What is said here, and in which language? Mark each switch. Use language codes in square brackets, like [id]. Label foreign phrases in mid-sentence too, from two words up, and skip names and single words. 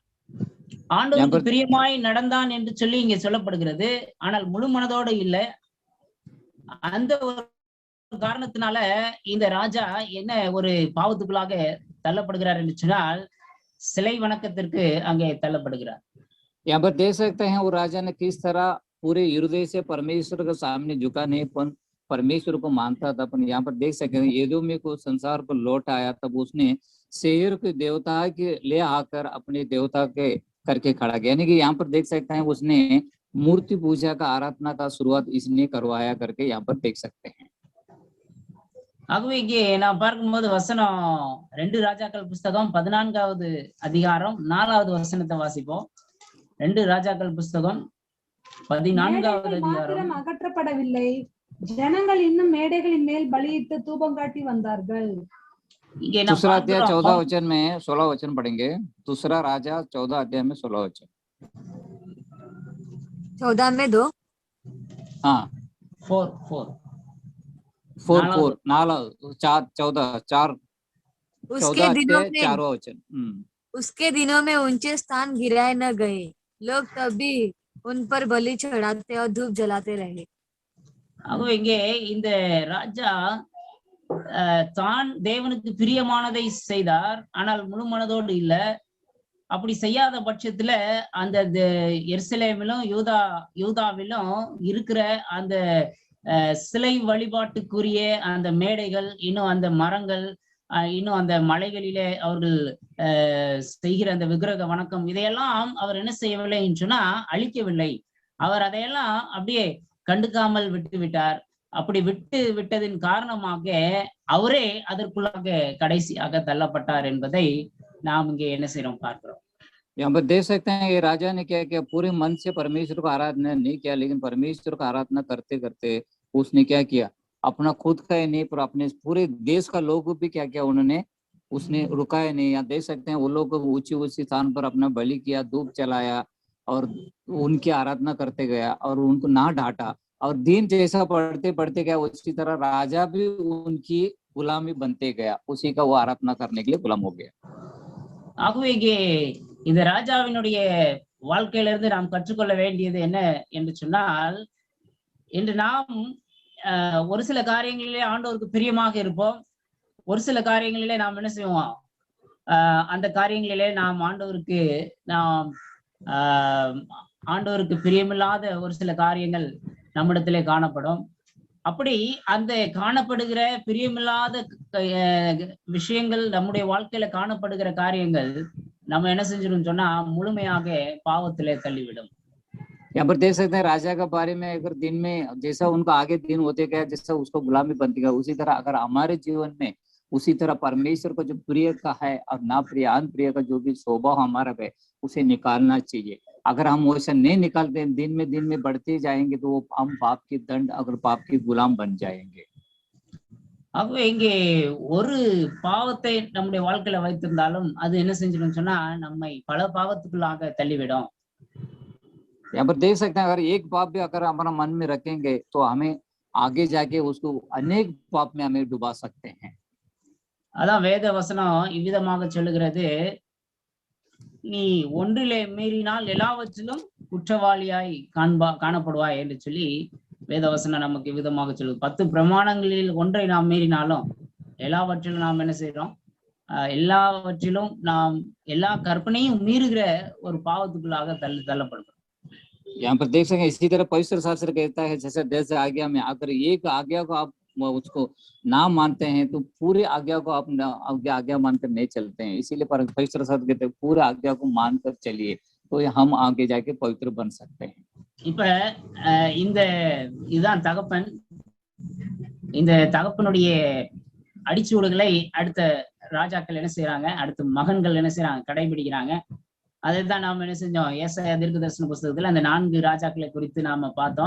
[ta] ஆண்டவருக்கு பிரியமாய் நடந்தான் என்று சொல்லி இங்க சொல்லப்படுகிறது. ஆனால் முழு மனதோடு இல்லை. அந்த ஒரு காரணத்தினால இந்த ராஜா என்ன ஒரு பாவத்துக்குள்ளாக தள்ளப்படுகிறார் என்று சொன்னால், சிலை வணக்கத்திற்கு அங்கே தள்ளப்படுகிறார். [hi] यहाँ पर देख सकते हैं वो राजा ने किस तरह पूरे हृदय से परमेश्वर के सामने झुका नहीं, पर परमेश्वर को मानता था। पर यहाँ पर देख सकते हैं एदोमी को संसार को लौट आया तब उसने सेईर के देवता के ले आकर अपने देवता के करके खड़ा किया। यानी कि यहाँ पर देख सकते हैं उसने मूर्ति पूजा का आराधना का शुरुआत इसने करवाया करके यहाँ पर देख सकते हैं। [ta] ஆகவே இங்கே நான் பார்க்கும்போது வசனம் 2 ராஜாக்கள் புஸ்தகம் 14வது அதிகாரம் 4வது வசனத்தை வாசிப்போம். 2 ராஜாக்கள் புஸ்தகம் 14வது அதிகாரம். மாத்திரம் அகற்றப்படவில்லை, ஜனங்கள் இன்னும் மேடைகளின் மேல் பலியிட்டு தூபம் காட்டி வந்தார்கள். இங்கே [hi] दूसरा अध्याय 14 वचन में 16 वचन पढ़ेंगे। दूसरा राजा 14 अध्याय में 16 वचन। 14 में 2 हाँ 4 4 4 उसके दिनों में 4 वचन। उसके दिनों में ऊंचे स्थान गिराए न गए, लोग तभी उन पर बलि चढ़ाते और धूप जलाते रहे। [ta] ஆகவே இங்கே இந்த ராஜா தான் தேவனுக்கு பிரியமானதை செய்தார், ஆனால் முழு மனதோடு இல்ல. அப்படி செய்யாத பட்சத்துல அந்த எருசலேமிலும் யூதாவிலும் இருக்கிற அந்த சிலை வழிபாட்டுக்குரிய அந்த மேடைகள், இன்னும் அந்த மரங்கள், இன்னும் அந்த மலைகளிலே அவர்கள் செய்கிற அந்த விக்கிரக வணக்கம், இதையெல்லாம் அவர் என்ன செய்யவில்லை என்று சொன்னா அழிக்கவில்லை. அவர் அதையெல்லாம் அப்படியே கண்டுக்காமல் விட்டு விட்டார். அப்படி விட்டதின் காரணமாக அவரே அதற்குள்ளாக கடைசியாக தள்ளப்பட்டார் என்பதை நாம் இங்கே என்ன செய்யறோம் பார்க்கிறோம். [hi] यहाँ पर देख सकते हैं ये राजा ने क्या किया, पूरे मन से परमेश्वर को आराधना नहीं किया, लेकिन परमेश्वर को आराधना करते करते उसने क्या किया, अपना खुद का ही नहीं पर अपने पूरे देश का लोग भी क्या किया, उन्होंने उसने रुकाया नहीं। यहाँ देख सकते हैं वो लोग ऊंची स्थान पर अपना बलि किया, धूप चलाया और उनकी आराधना करते गया और उनको ना डांटा। और दिन जैसा पढ़ते पढ़ते गया उसी तरह राजा भी उनकी गुलामी बनते गया, उसी का वो आराधना करने के लिए गुलाम हो गया। [ta] ஆகவே இங்கே இந்த ராஜாவினுடைய வாழ்க்கையிலிருந்து நாம் கற்றுக்கொள்ள வேண்டியது என்ன என்று சொன்னால், இன்று நாம் ஒரு சில காரியங்களிலே ஆண்டவருக்கு பிரியமாக இருப்போம், ஒரு சில காரியங்களிலே நாம் என்ன செய்வோம், அந்த காரியங்களிலே நாம் ஆண்டவருக்கு பிரியமில்லாத ஒரு சில காரியங்கள் நம்மிடத்திலே காணப்படும். அப்படி அந்த காணப்படுகிற பிரியமில்லாத விஷயங்கள் நம்முடைய வாழ்க்கையில காணப்படுகிற காரியங்கள் நம்ம என்ன செஞ்சிடும் சொன்னா முழுமையாக பாவத்திலே தள்ளிவிடும். [hi] यहाँ पर देख सकते हैं राजा के बारे में, अगर दिन में जैसा उनका आगे दिन होते गया, जैसा उसको गुलामी बनती गया, उसी तरह अगर हमारे जीवन में उसी तरह परमेश्वर को जो प्रिय का है और ना प्रिय अनप्रिय का जो भी स्वभाव हमारा है उसे निकालना चाहिए। अगर हम वैसा नहीं निकालते, दिन में बढ़ते जाएंगे तो हम पाप की दंड अगर पाप की गुलाम बन जाएंगे। [ta] ஆகவே இங்கே ஒரு பாவத்தை நம்முடைய வாழ்க்கையில வைத்திருந்தாலும் அது என்ன செஞ்சிடும் சொன்னா நம்மை பல பாவத்துக்குள்ளாக தள்ளிவிடும். [hi] यहाँ पर देख सकते हैं अगर एक पाप भी अगर हमारा मन में रखेंगे तो हमें आगे जाके उसको अनेक पाप में हमें डुबा सकते हैं। [ta] அதான் வேத வசனம் இவ்விதமாக சொல்லுகிறது, நீ ஒன்றிலே மீறினால் எல்லாவற்றிலும் குற்றவாளியாய் காணப்படுவாய் என்று சொல்லி வேதவசனம் நமக்கு விதமாக சொல்லுது. 10 பிரமாணங்களில் ஒன்றை நாம் மீறினாலும் எல்லாவற்றிலும் நாம் என்ன செய்யறோம், எல்லாவற்றிலும் நாம் எல்லா கற்பனையும் மீறுகிற ஒரு பாவத்துக்குள்ளாக தள்ளப்படுகிறோம். [hi] यहाँ पर देख सकते हैं इसी तरह पवित्र शास्त्र कहता है जैसे 10 आज्ञा में अगर एक आज्ञा को आप वो उसको ना मानते हैं तो पूरी आज्ञा को आप आज्ञा मानकर नहीं चलते हैं। इसीलिए पवित्र शास्त्र कहते हैं पूरी आज्ञा को मानकर चलिए तो हम आगे जाके पवित्र बन सकते हैं। [ta] இப்ப இந்த இதுதான் தகப்பன். இந்த தகப்பனுடைய அடிச்சூடுகளை அடுத்த ராஜாக்கள் என்ன செய்யறாங்க, அடுத்த மகன்கள் என்ன செய்யறாங்க, கடைபிடிக்கிறாங்க. அதைத்தான் நாம என்ன செஞ்சோம், ஏசாயா தீர்க்கதரிசன புஸ்தகத்துல அந்த 4 ராஜாக்களை குறித்து நாம பார்த்தோம்.